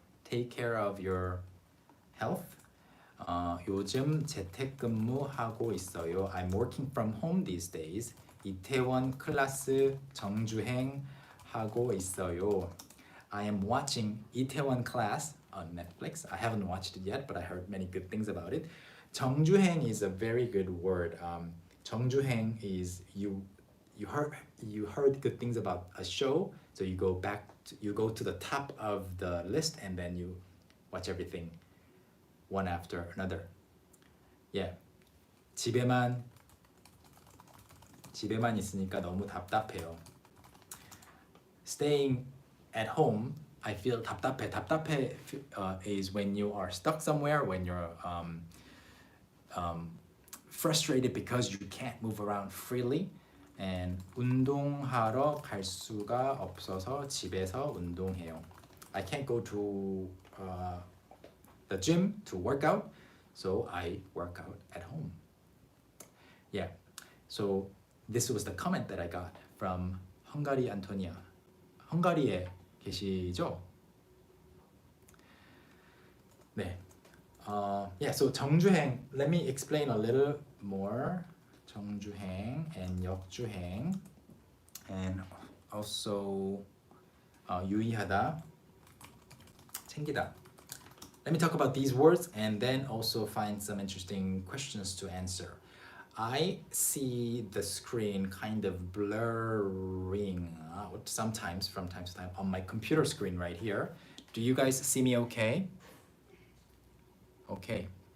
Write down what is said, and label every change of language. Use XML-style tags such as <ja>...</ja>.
<en>Take care of your health.</en> <ko>요즘 재택근무하고 있어요.</ko> <en>I'm working from home these days.</en> <ko>이태원 클래스 정주행 하고 있어요.</ko> <en>I am watching Itaewon Class on Netflix. I haven't watched it yet, but I heard many good things about it. 정주행 is a very good word. 정주행 is you heard good things about a show, so you go to the top of the list and then you watch everything one after another. Yeah.</en> <ko>집에만 있으니까 너무 답답해요.</ko> <en>Staying at home, I feel 답답해. 답답해 is when you are stuck somewhere, when you're frustrated because you can't move around freely.</en> <ko>And 운동하러 갈 수가 없어서 집에서 운동해요.</ko> <en>I can't go to the gym to work out, so I work out at home. Yeah, so this was the comment that I got from Hungary Antonia.</en> <ko>헝가리에 계시죠?</ko> <en>네. Yeah, so 정주행. Let me explain a little more. 정주행 and 역주행, and also 유의하다, 챙기다. Let me talk about these words and then also find some interesting questions to answer. I see the screen kind of blurring out sometimes from time to time on my computer screen right here. Do you guys see me okay? Okay.</en>